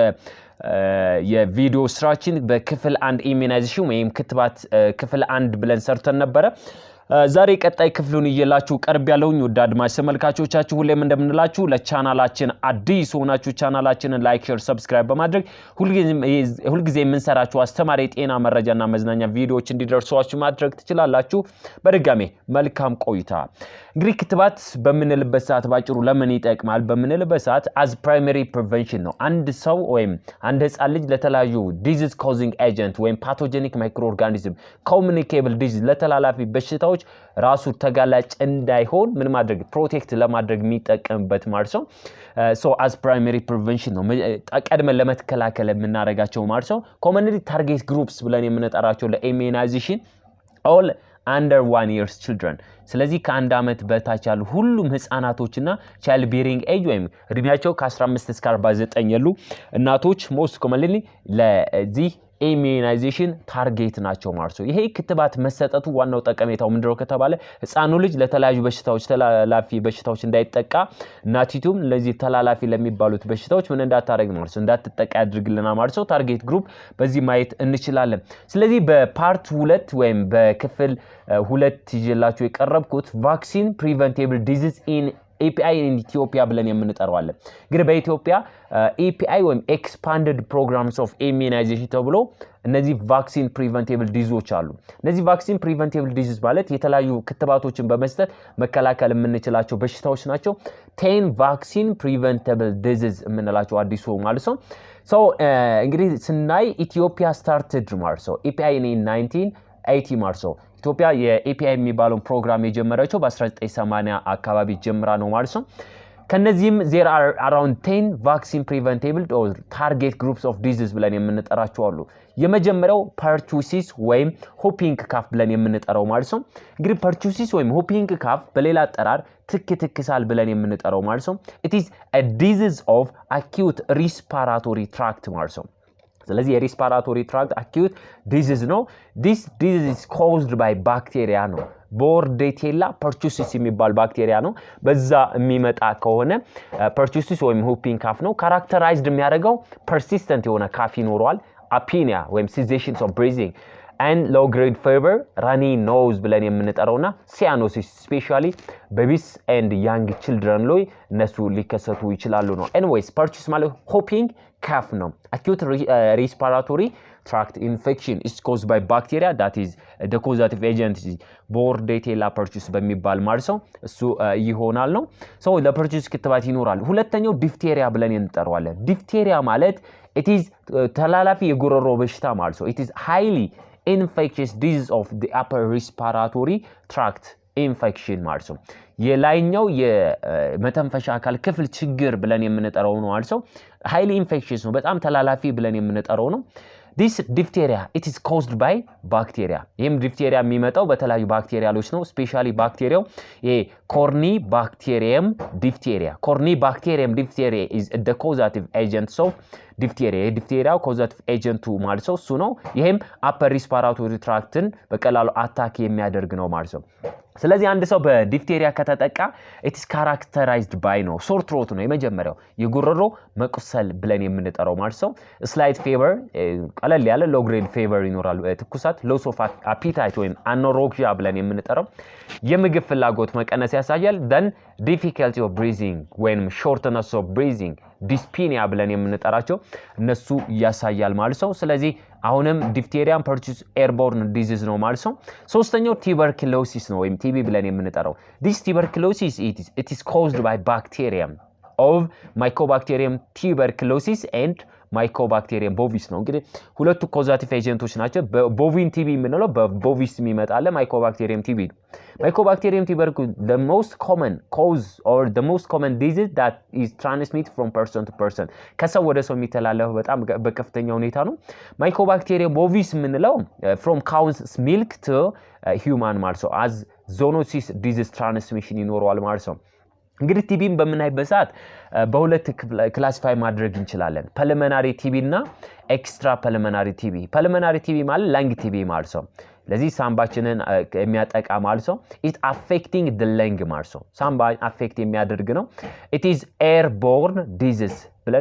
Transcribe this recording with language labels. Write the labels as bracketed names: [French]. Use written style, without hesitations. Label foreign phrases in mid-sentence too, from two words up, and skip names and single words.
[Amharic] የቪዲዮ ስራችን በክፍል 1 ኢሚዩናይዜሽን ወይም ክትባት ክፍል 1 ብለን ሰርተን ነበር። ዛሬ ቀጣይ ክፍሉን ይዤላችሁ ቀርብ ያለሁኝ። ወደ አድማጭ ተመልካቾቻችሁ ሁሌም እንደምንላችሁ ለቻናላችን አዲስ ሆናችሁ ቻናላችንን [English] like, share, subscribe [Amharic] በማድረግ ሁልጊዜ የምንሰራችሁ አስተማሪ የጤና መረጃና መዝናኛ ቪዲዮዎች እንዲደርሷችሁ ማድረግ ትችላላችሁ። በድጋሚ መልካም ቆይታ። እንግዲህ ክትባት በምንልበት ሰዓት ባጭሩ ለምን ይጠቅማል በምንልበት ሰዓት as [English] primary prevention [Amharic] ነው። አንድ ሰው ወይም አንድ ህፃን ልጅ ለተለያዩ [English] disease causing agent [Amharic] ወይም [English] pathogenic microorganism communicable [Amharic] disease ለተላላፊ በሽታዎች ራሱ ተጋላጭ እንዳይሆን ምን ማድረግ ፕሮቴክት ለማድረግ የሚጠቀምበት ማለት ነው። [English] so as primary prevention [Amharic] ነው ቀድመን ለመከላከል የምናደርጋቸው ማለት ነው። [English] commonly target groups [Amharic] ብለን የምንጠራቸው ለኢሚዩናይዜሽን [English] all under 1 years children [Amharic] ስለዚህ ከአንድ አመት በታች ያሉ ሁሉም ህፃናቶችና [English] child bearing age [Amharic] ወይም እድሜያቸው ከ15 እስከ 49 ያሉ እናቶች [English] most commonly [Amharic] ለዚህ ኢሚዩናይዜሽን ታርጌት ናቸው ማለት ነው። ይሄ ክትባት መሰጠቱ ዋናው ጠቀሜታው ምንድነው ከተባለ ህፃኑ ልጅ ለተለያዩ በሽታዎች ተላላፊ በሽታዎች እንዳይጠቃ እናቲቱም ለዚህ ተላላፊ ለሚባሉት በሽታዎች ምን እንዳታረግ ማለት ነው እንዳትጠቃ ያድርግልናል ማለት ነው። [English] target group [Amharic] በዚህ ማየት እንችላለን። ስለዚህ በፓርት 2 ወይም በክፍል 2 ይዤላችሁ የቀረብኩት [English] vaccine preventable disease in API in Ethiopia [Amharic] ብለን የምንጠራዋለን። እንግዲህ በኢትዮጵያ API ወይም [English] expanded programs of immunization [Amharic] ተብሎ እነዚህ [English] vaccine preventable diseases [Amharic] አሉ። እነዚህ [English] vaccine preventable diseases [Amharic] ማለት የተለያዩ ክትባቶችን በመስጠት መከላከል የምንችላቸው በሽታዎች ናቸው። 10 [English] vaccine preventable diseases [Amharic] የምንላቸው አዲሱ ማለት ነው። so እንግዲህ ስናይ ኢትዮጵያ started ማለት ነው [English] API in [Amharic] 1980 ማለት ነው። ኢትዮጵያ የኤፒአይ የሚባለው ፕሮግራም የጀመረችው በ1980 አካባቢ ጀምራ ነው ማለት ነው። ከነዚህም [English] there are around 10 vaccine preventable or target groups of disease [Amharic] ብለን የምንጠራቸው አሉ። የመጀመሪያው pertussis ወይም [English] whooping cough [Amharic] ብለን የምንጠራው ማለት ነው። እንግዲህ pertussis ወይም [English] whooping cough [Amharic] በሌላ አጠራር ትክትክሳል ብለን የምንጠራው ማለት ነው። [English] it is a disease of acute respiratory tract [Amharic] ማለት ነው። [English] ስለዚህ respiratory tract acute disease ነው። this disease is caused by bacteria ነው። ቦርዴቴላ pertussis የሚባል [Amharic] ባክቴሪያ ነው። በዛ የሚመጣ ከሆነ pertussis ወይም whooping cough ነው። ካራክተራይዝድ የሚያደርገው persistent የሆነ ካፍ ይኖረዋል። apnea ወይም [English] cessation of breathing and low grade fever, runny nose [Amharic] ብለን የምንጠራውና [English] cyanosis especially babies and young children [Amharic] ላይ እነሱ ሊከሰቱ ይችላሉ ነው። [English] anyways pertussis ማለት whooping cough ነው። acute respiratory tract infection is caused by bacteria that is the causative agent is Bordetella pertussis [Amharic] በሚባል ማለት ነው። እሱ ይሆናል ነው። [English] so [Amharic] ለpertussis ክትባት ይኖራል። ሁለተኛው ዲፍቴሪያ ብለን እንጠራዋለን። ዲፍቴሪያ ማለት [English] it is [Amharic] ተላላፊ የጉሮሮ በሽታ ማለት ነው። [English] it is highly infectious disease of the upper respiratory tract infection [Amharic] ማለት ነው። የላይኛው የመተንፈሻ አካል ክፍል ችግር ብለን የምንጠራው ነው ማለት ነው። [English] highly infectious [Amharic] ነው በጣም ተላላፊ ብለን የምንጠራው ነው። [English] this diphtheria it is caused by bacteria [Amharic] ይሄም ዲፍቴሪያ የሚመጣው በተለያዩ ባክቴሪያሎች ነው። ስፔሻሊ ባክቴሪያው [English] Corynebacterium diphtheria Corynebacterium diphtheria is the causative agent of diphtheria diphtheria causative agent [Amharic] ማለት ነው እሱ ነው። ይሄም [English] upper respiratory tract [Amharic] ን በቀላሉ አታክ የሚያደርግ ነው ማለት ነው። ስለዚህ አንድ ሰው በዲፍቴሪያ ከተጠቃ [English] it is characterized by [Amharic] ነው [English] sore throat [Amharic] ነው የመጀመሪያው የጉሮሮ መቁሰል ብለን የምንጠራው ማለት ነው። [English] slight fever [Amharic] ቀለል ያለ [English] low grade fever [Amharic] ይኖራል። ትኩሳት [English] loss of appetite [Amharic] ወይም anorexia ብለን የምንጠራው የምግብ ፍላጎት መቀነስ ያሳያል። [English] then difficulty of breathing [Amharic] ወይም [English] shortness of breathing dyspnea [Amharic] ብለን የምንጠራቸው እነሱ ያሳያል ማለት ነው። ስለዚህ አሁንም ዲፍቴሪያ [English] pertussis airborne disease [Amharic] ነው ማለት ነው። ሶስተኛው tuberculosis ነው ወይም ቲቢ ብለን የምንጠራው [English] this tuberculosis it is caused by bacterium of Mycobacterium tuberculosis and Mycobacterium bovis [Amharic] ነው። እንግዲህ ሁለቱ ኮዛቲቭ ኤጀንቶች ናቸው። ቦቪን ቲቢ የምንለው በቦቪስ የሚመጣለ [English] Mycobacterium ቲቢ Mycobacterium tuberculosis the most common cause or the most common disease that is transmitted from person to person [Amharic] ከሰው ወደ ሰው የሚተላለፈው በጣም በከፍተኛ ሁኔታ ነው። [English] Mycobacterium bovis የምንለው from cow's milk to human [Amharic] ማለት ነው [English] as zoonosis disease transmission [Amharic] ይኖረዋል ማለት ነው። እንግዲህ ቲቢን በምናይበት ሰዓት በሁለት ክላሲፋይ ማድረግ እንችላለን [English] pulmonary TB [Amharic] እና [English] extra pulmonary TB pulmonary TB [Amharic] ማለት [English] lung TB [Amharic] ማለት ነው ለዚህ ሳምባችንን የሚያጠቃ ማለት ነው [English] it affecting the lung [Amharic] ማለት ነው ሳምባ አፌክት የሚያደርግ ነው [English] it is airborne disease [Amharic] ብለን